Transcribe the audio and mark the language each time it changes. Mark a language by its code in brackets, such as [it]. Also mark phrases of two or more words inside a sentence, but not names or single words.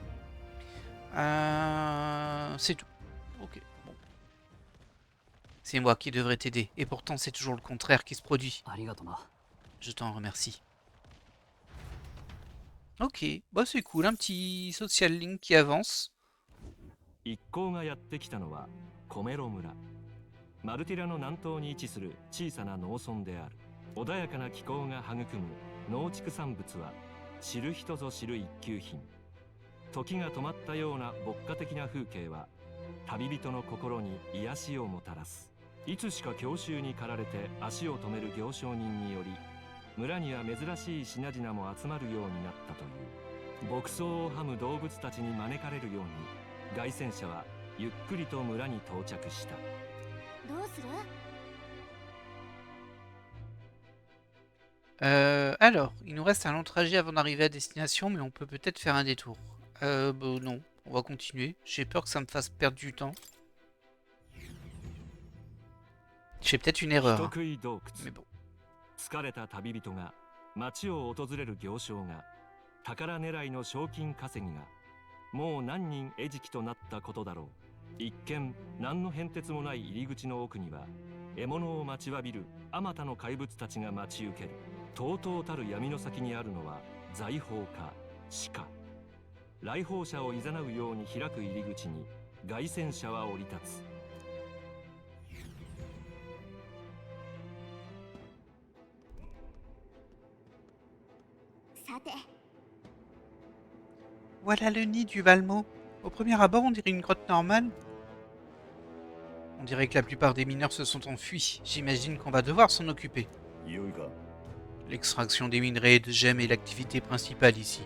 [fr] C'est tout. Ok, bon. C'est moi qui devrais t'aider. Et pourtant, c'est toujours le contraire qui se produit. Je t'en remercie. Ok, bah c'est cool, un petit social link qui avance. [ja] 一行がやってきたのはコメロ村。マルティラの南東に位置する小さな農村である。穏やかな気候が育む農畜産物は知る人ぞ知る一級品。時が止まったような牧歌的な風景は旅人の心に癒しをもたらす。いつしか郷愁に駆られて足を止める行商人により村には珍しい品々も集まるようになったという。牧草をはむ動物たちに招かれるように凱旋者はゆっくりと村に到着した。どうする？ [fr] Alors, il nous reste un long trajet avant d'arriver à destination, mais on peut peut-être faire un détour. Bah non, on va continuer. J'ai peur que ça me fasse perdre du temps. Je fais peut-être une erreur, hein. [ja] 人食い洞窟。 [fr] Mais bon. [ja] 疲れた旅人が町を訪れる行商が宝狙いの賞金稼ぎがもう何人餌食となったことだろう。一見何の変哲もない入り口の奥には獲物を待ちわびるあまたの怪物たちが待ち受ける。とうとうたる闇の先にあるのは財宝か死か。来訪者を誘うように開く入り口に凱旋者は降り立つ。さて、 [fr] Voilà le nid du Valmo. Au premier abord, on dirait une grotte normale. On dirait que la plupart des mineurs se sont enfuis. J'imagine qu'on va devoir s'en occuper. L'extraction des minerais de gemmes est l'activité principale ici.